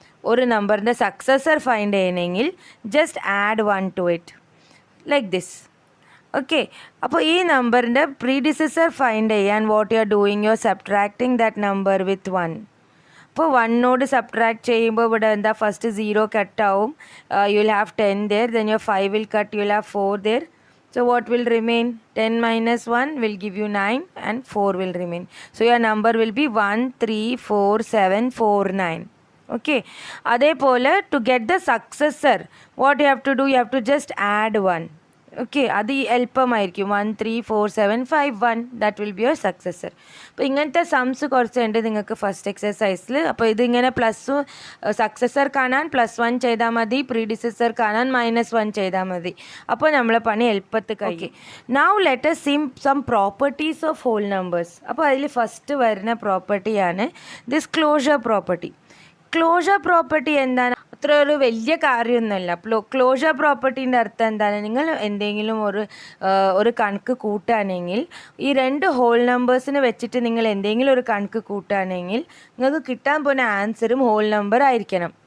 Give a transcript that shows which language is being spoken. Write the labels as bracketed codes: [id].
[ml] ഒരു നമ്പറിൻ്റെ [en] successor find [ml] ചെയ്യണമെങ്കിൽ [en] Just add 1 to it, like this. Okay, [ml] അപ്പോൾ ഈ നമ്പറിൻ്റെ [en] predecessor find [ml] ചെയ്യാൻ [en] What you are doing, you are subtracting that number with 1. [ml] അപ്പോൾ 1നോട് സബ്ട്രാക്ട് ചെയ്യുമ്പോൾ ഇവിടെ എന്താ? First 0 കട്ടാവും. [en] You will have 10 there, then your 5 will cut, you will have 4 there. So what will remain? 10 minus 1 will give you 9 and 4 will remain. So your number will be 1 3 4 7 4 9. Okay, [ml] അതേപോലെ [en] to get the successor what you have to do, you have to just add 1. Okay, [ml] അത് എളുപ്പമായിരിക്കും. [en] 1 3 4 7 5 1 that will be your successor. [ml] അപ്പോൾ ഇങ്ങനത്തെ സംസ് കുറച്ചുണ്ട് നിങ്ങൾക്ക് first എക്സസൈസിൽ. അപ്പോൾ ഇതിങ്ങനെ പ്ലസ് സക്സസർ കാണാൻ +1 ചെയ്താൽ മതി, പ്രീഡിസസർ കാണാൻ -1 ചെയ്താൽ മതി. അപ്പോൾ നമ്മളെ പണി എളുപ്പത്തിൽ കഴിയും. [en] now [ml] let [en] us see some properties of whole numbers. [ml] അപ്പോൾ അതിൽ ഫസ്റ്റ് വരുന്ന പ്രോപ്പർട്ടിയാണ് this closure property. Closure property എന്താണ്? അത്ര ഒരു വലിയ കാര്യമൊന്നുമല്ല. ക്ലോഷർ പ്രോപ്പർട്ടീൻ്റെ അർത്ഥം എന്താണ്? നിങ്ങൾ എന്തെങ്കിലും ഒരു കണക്ക് കൂട്ടുകയാണെങ്കിൽ, ഈ 2 ഹോൾ നമ്പേഴ്സിന് വെച്ചിട്ട് നിങ്ങൾ എന്തെങ്കിലും ഒരു കണക്ക് കൂട്ടുകയാണെങ്കിൽ നിങ്ങൾക്ക് കിട്ടാൻ പോകുന്ന ആൻസറും ഹോൾ നമ്പർ ആയിരിക്കണം.